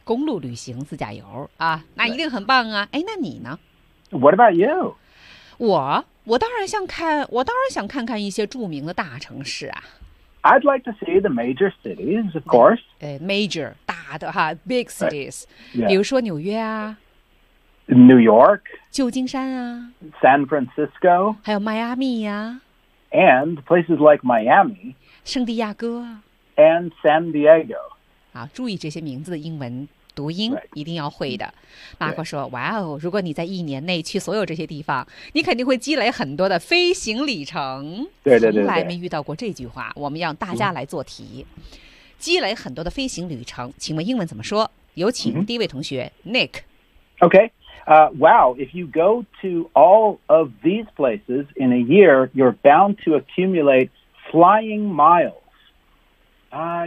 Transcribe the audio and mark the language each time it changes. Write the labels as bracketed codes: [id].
[zh] 公路旅行自驾游啊，那一定很棒啊。哎，那你呢 [en] ？What about you? [zh] 我当然想看，我当然想看看一些著名的大城市啊。 [en] I'd like to see the major cities, of course. [zh] 哎 ，major 大的哈 ， [en] big cities， [zh] 比如说纽约啊。 [en] New York, [zh] 旧金山啊 [en] ，San Francisco, [zh] 还有迈阿密呀 [en] ，and places like Miami, [zh] 圣地亚哥 [en] ，and San Diego. [zh] 啊，注意这些名字的英文读音一定要会的。马克说：“哇哦，如果你在一年内去所有这些地方，你肯定会积累很多的飞行里程。” 对，从来没遇到过这句话。我们让大家来做题，积累很多的飞行旅程。请问英文怎么说？有请第一位同学 Nick。 [en] Okay. Wow, if you go to all of these places in a year, you're bound to accumulate flying miles.